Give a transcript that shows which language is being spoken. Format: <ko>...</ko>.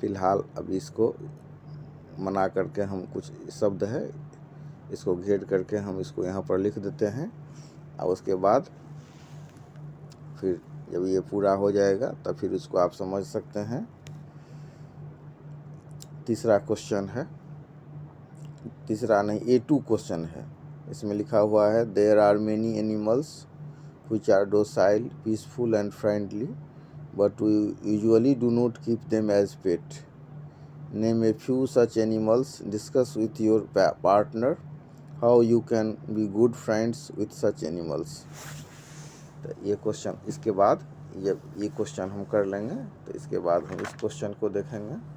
<hi>फ़िलहाल अभी इसको मना करके हम कुछ शब्द है, इसको घेर करके हम इसको यहाँ पर लिख देते हैं, और उसके बाद फिर जब ये पूरा हो जाएगा तब फिर इसको आप समझ सकते हैं। तीसरा क्वेश्चन है, तीसरा नहीं, A2 क्वेश्चन है। इसमें लिखा हुआ है,</hi> <en>There are many animals which are docile, peaceful and friendly, but we usually do not keep them as pet. Name a few such animals. Discuss with your partner how you can be good friends with such animals.</en> <hi>तो ये question, इसके बाद ये question हम कर लेंगे, तो इसके बाद हम इस क्वेश्चन को देखेंगे।</hi>